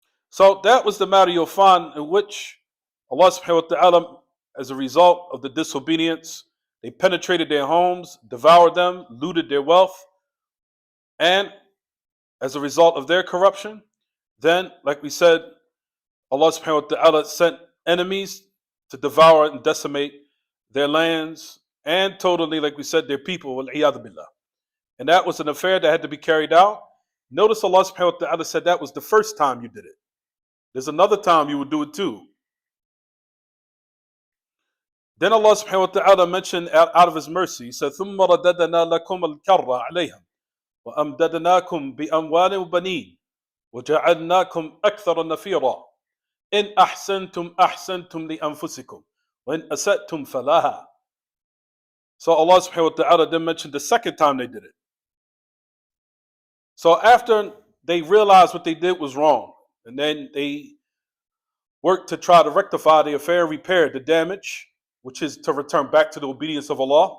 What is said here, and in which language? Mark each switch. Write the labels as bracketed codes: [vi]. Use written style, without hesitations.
[en] So that was the matter you'll find in which Allah subhanahu wa ta'ala, as a result of the disobedience, they penetrated their homes, devoured them, looted their wealth, and as a result of their corruption, then, like we said, Allah subhanahu wa ta'ala sent enemies to devour and decimate their lands and totally, like we said, their people. Wal-'iyadhu billah. And that was an affair that had to be carried out. Notice Allah subhanahu wa ta'ala said that was the first time you did it. There's another time you would do it too. Then Allah subhanahu wa ta'ala mentioned out of His mercy, He said, [ar] ثُمَّ رَدَدْنَا لَكُمَ الْكَرَّةَ عَلَيْهِمْ وَأَمْدَدْنَاكُمْ بِأَمْوَالٍ وَبَنِينَ وَجَعَلْنَاكُمْ أَكْثَرَ نَفِيرًا إِنْ أَحْسَنْتُمْ أَحْسَنْتُمْ لِأَنفُسِكُمْ وَإِنْ أَسَأْتُمْ فَلَهَا. [en] So Allah subhanahu wa ta'ala then mentioned the second time they did it. So after they realized what they did was wrong, and then they worked to try to rectify the affair, repair the damage, which is to return back to the obedience of Allah.